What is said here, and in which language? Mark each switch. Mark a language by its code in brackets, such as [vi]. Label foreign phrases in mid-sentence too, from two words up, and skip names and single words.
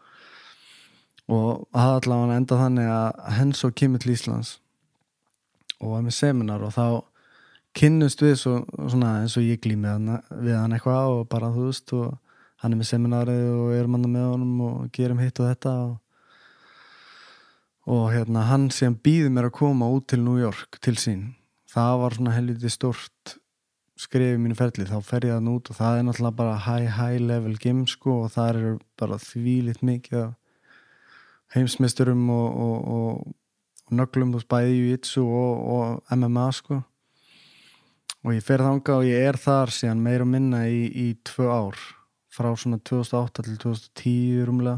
[is] það allavega enda þannig að Renzo kemur til Íslands og var með seminar og þá kynnust við svona eins og ég glími við hann eitthvað og bara, þú veist, og hann er með seminarið og erum hann með honum og gerum hitt og þetta og hann síðan býður mér að koma út til New York til sín. Það var svona helviti stórt skref í mínu ferli, þá fer ég þann út og það er náttúrulega bara [en] high level gym [is] sko, og það eru bara þvílíkt mikið heimsmeisturum og nöglum, þú veist, bæði jiu-jitsu og MMA sko, og ég fer þangað og ég er þar síðan meira og minna í 2 ár, frá svona 2008 til 2010 rúmlega.